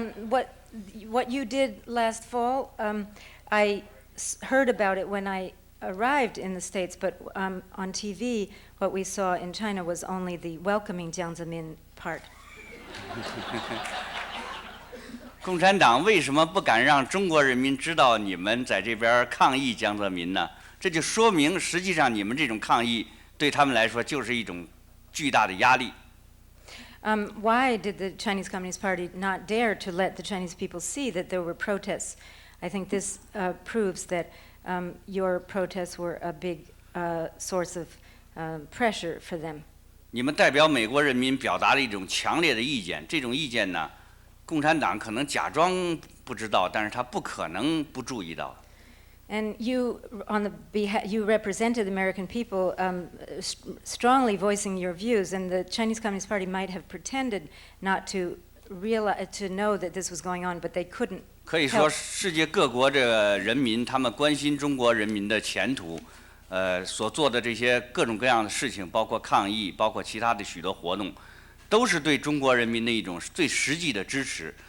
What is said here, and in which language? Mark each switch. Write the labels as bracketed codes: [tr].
[en] What you did last fall, I heard about it when I arrived in the States, but on TV, what we saw in China was only the welcoming Jiang Zemin part. [zh] 共产党为什么不敢让中国人民知道你们在这边抗议江泽民呢？这就说明，实际上你们这种抗议对他们来说就是一种巨大的压力。 [en] Why did the Chinese Communist Party not dare to let the Chinese people see that there were protests? I think this proves that your protests were a big source of pressure for them. [zh] 你们代表美国人民表达了一种强烈的意见，这种意见呢，共产党可能假装不知道，但是他不可能不注意到。 [en] And you, you represented the American people, strongly voicing your views, and the Chinese Communist Party might have pretended not to know that this was going on, but they couldn't. [zh] 可以说，世界各国这个人民，他们关心中国人民的前途，所做的这些各种各样的事情，包括抗议，包括其他的许多活动，都是对中国人民的一种最实际的支持。